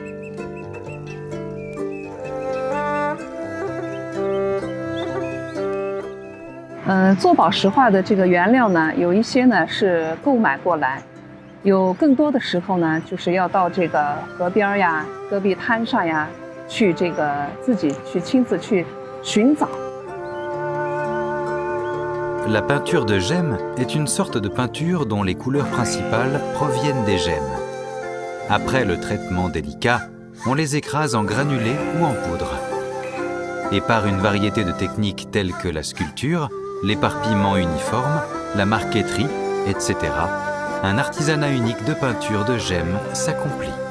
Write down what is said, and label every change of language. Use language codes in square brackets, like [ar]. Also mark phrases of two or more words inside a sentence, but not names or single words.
[zh] « 做宝石画的这个原料呢，有一些呢是购买过来，有更多的时候呢，就是要到这个河边呀、戈壁滩上呀，去这个自己去亲自去寻找。” [fr] La peinture de gemme est une sorte de peinture dont les couleurs principales proviennent des gemmes. Après le traitement délicat, on les écrase en granulés ou en poudre. Et par une variété de techniques telles que la sculpture, l'éparpillement uniforme, la marqueterie, etc., un artisanat unique de peinture de gemme s'accomplit.